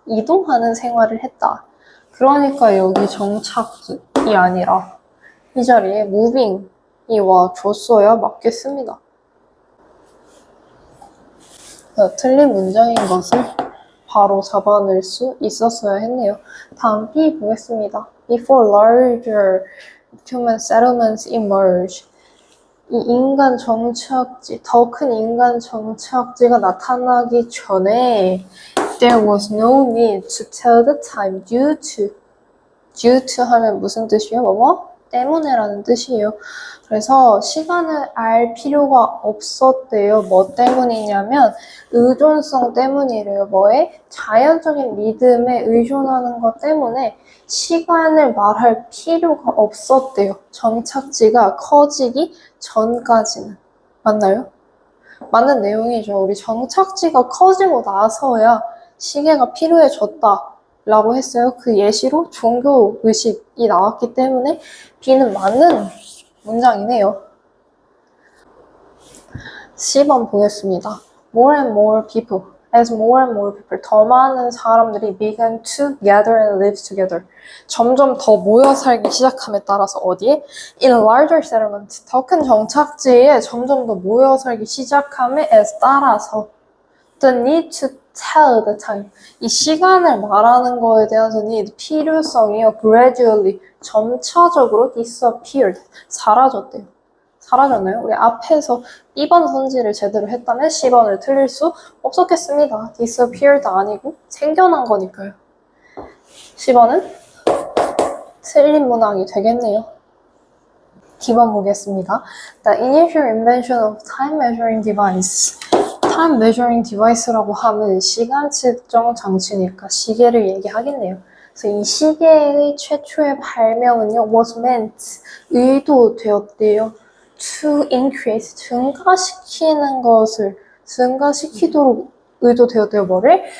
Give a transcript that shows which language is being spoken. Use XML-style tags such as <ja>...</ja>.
<ko>이동하는 생활을 했다. 그러니까 여기 정착이 아니라 이 자리에 moving이 와줬어야 맞겠습니다. 틀린 문장인 것을 바로 잡아낼 수 있었어야 했네요. 다음 B 보겠습니다.</ko> <en>Before larger human settlements emerge.</en> <ko>이 인간 정착지, 더 큰 인간 정착지가 나타나기 전에</ko> <en>there was no need to tell the time due to</en> <ko>하면 무슨 뜻이에요? 뭐뭐? 때문에라는 뜻이에요. 그래서 시간을 알 필요가 없었대요. 뭐 때문이냐면 의존성 때문이래요. 뭐에? 자연적인 리듬에 의존하는 것 때문에 시간을 말할 필요가 없었대요. 정착지가 커지기 전까지는. 맞나요? 맞는 내용이죠. 우리 정착지가 커지고 나서야 시계가 필요해졌다 라고 했어요. 그 예시로 종교의식이 나왔기 때문에 B는 맞는 문장이네요. C번 보겠습니다.</ko> <en>More and more people. as more and more people,</en> <ko>더 많은 사람들이</ko> <en>began to gather and live together.</en> <ko>점점 더 모여 살기 시작함에 따라서 어디에?</ko> <en>In larger settlements,</en> <ko>더 큰 정착지에 점점 더 모여 살기 시작함에 as 따라서</ko> <en>the need to tell the time,</en> <ko>이 시간을 말하는 거에 대한 need, 필요성이요, gradually, 점차적으로 disappeared, 사라졌대요. 사라졌나요? 우리 앞에서 B번 선지를 제대로 했다면 C번을 틀릴 수 없었겠습니다. disappeared 아니고 생겨난 거니까요. C번은 틀린 문항이 되겠네요. D번 보겠습니다.</ko> <en>The initial invention of time measuring device.</en> <ko>time measuring device라고 하면 시간 측정 장치니까 시계를 얘기하겠네요. 그래서 이 시계의 최초의 발명은요, was meant, 의도되었대요. to increase, 증가시키는 것을 증가시키도록 의도되었대요. 뭐를?</ko>